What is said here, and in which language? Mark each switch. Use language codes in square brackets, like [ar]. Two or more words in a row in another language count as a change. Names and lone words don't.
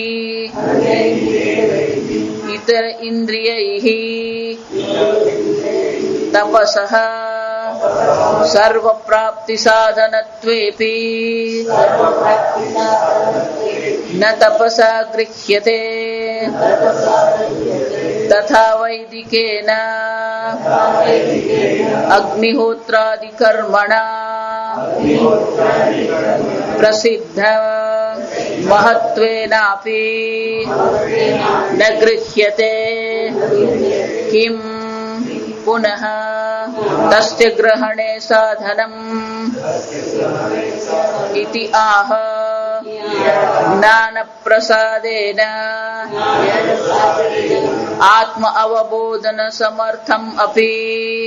[sa] इतर इन्द्रियैः तपसः सर्वप्राप्तिसाधनत्वेऽपि न तपसा गृह्यते तथा वैदिकेन अग्निहोत्रादिकर्मणा પ્રસિદ્ધ મહત્વેનાપી ન ગૃહ્યતે કિમ પુનઃ તસ્ય ગ્રહણે સાધનમ ઇતિ આહ જ્ઞાન પ્રસાદેન આત્મ અવબોધન સમર્થમ અપી